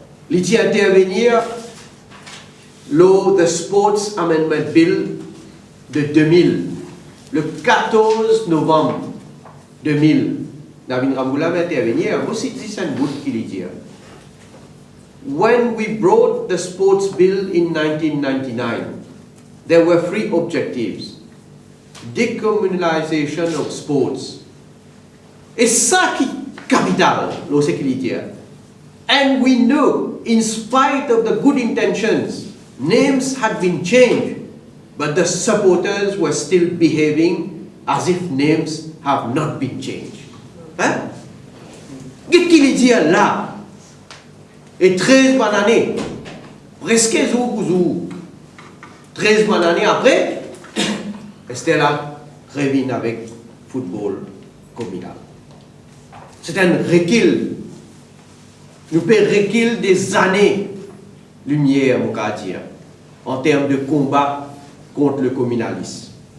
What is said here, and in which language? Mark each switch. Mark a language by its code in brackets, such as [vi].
[fr] Il dit intervenir lors du Sports Amendment Bill de 2000, le 14 novembre 2000. Navin Ramgoolam intervenir, aussi dit un bout qu'il dit. [en] When we brought the sports bill in 1999, there were three objectives. Decommunalization of sports. [fr] Et ça qui est capital, l'eau sécurité. [en] And we know, in spite of the good intentions, names had been changed, but the supporters were still behaving as if names have not been changed. [fr] Hein? Qu'est-ce qu'il dit là? Et 13 années, presque jour, 13 années après, Estella revient avec football communal. C'est un recul. Nous pouvons reculer des années-lumière, mon cas dire, en termes de combat contre le communalisme.